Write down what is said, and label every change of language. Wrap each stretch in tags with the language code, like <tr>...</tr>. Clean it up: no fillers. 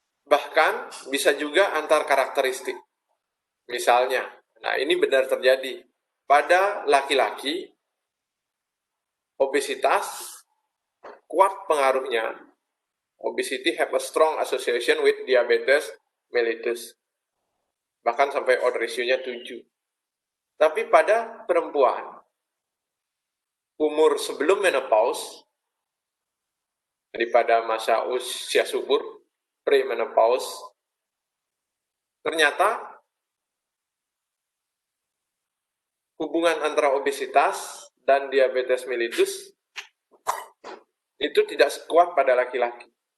<id>Bahkan bisa juga antar karakteristik. Misalnya, nah ini benar terjadi. Pada laki-laki, obesitas kuat pengaruhnya.</id> <en>Obesity have a strong association with diabetes mellitus.</en> <id>Bahkan sampai odd ratio-nya 7. Tapi pada perempuan, umur sebelum menopause, jadi pada masa usia subur, pre-menopause, ternyata hubungan antara obesitas dan diabetes mellitus itu tidak sekuat pada laki-laki.</id>